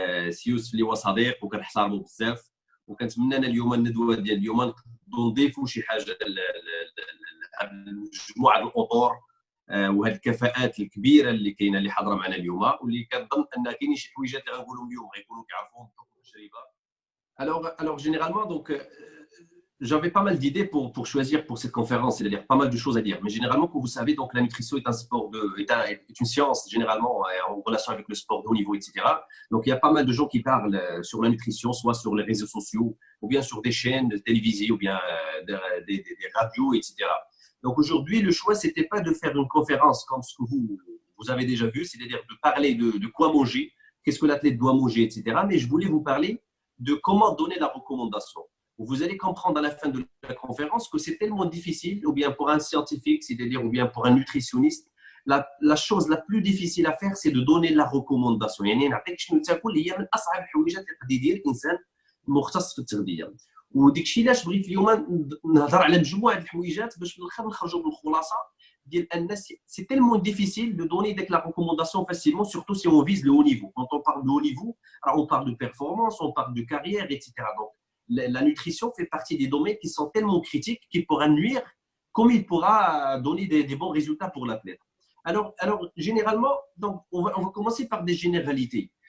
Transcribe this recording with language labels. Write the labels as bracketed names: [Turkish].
[Arabic] سي يوسف اللي هو صديق وكنحترمه بزاف، وكنتمنى انا اليوم الندوه ديال اليوم نضيفوا شي حاجه لمجموعه الاطر وهذه الكفاءات الكبيره اللي كاينه اللي حاضره معنا اليوم، واللي كنظن ان كاينين شي حويجات اللي غنقولهم اليوم غيكونوا كيعرفوهم بحكم التجربه. [French] Alors généralement, donc j'avais pas mal d'idées pour choisir pour cette conférence, c'est-à-dire pas mal de choses à dire. Mais généralement, comme vous savez, donc la nutrition est un sport est une science généralement en relation avec le sport de haut niveau, etc. Donc il y a pas mal de gens qui parlent sur la nutrition, soit sur les réseaux sociaux, ou bien sur des chaînes télévisées, ou bien des radios, etc. Donc aujourd'hui, le choix c'était pas de faire une conférence comme ce que vous avez déjà vu, c'est-à-dire de parler de quoi manger, qu'est-ce que l'athlète doit manger, etc. Mais je voulais vous parler de comment donner la recommandation. Vous allez comprendre à la fin de la conférence que c'est tellement difficile, ou bien pour un scientifique, c'est-à-dire ou bien pour un nutritionniste, la chose la plus difficile à faire, c'est de donner la recommandation. [Arabic] يعني نعطيك شنو تاكل هي من اصعب الحويجات اللي يقدر يدير الانسان مختص في التغذيه. وديك الشيء علاش بغيت اليوم نهضر على مجموعه الحويجات باش في الاخر نخرجوا بالخلاصه ديال ان سي تellement [French] difficile de donner la recommandation facilement, surtout si on vise le haut niveau. Quand on parle de haut niveau, alors on parle de performance, on parle de carrière, etc. Donc la nutrition fait partie des domaines qui sont tellement critiques qu'il pourra nuire comme il pourra donner des bons résultats pour l'athlète. Alors généralement, donc on va commencer par des généralités.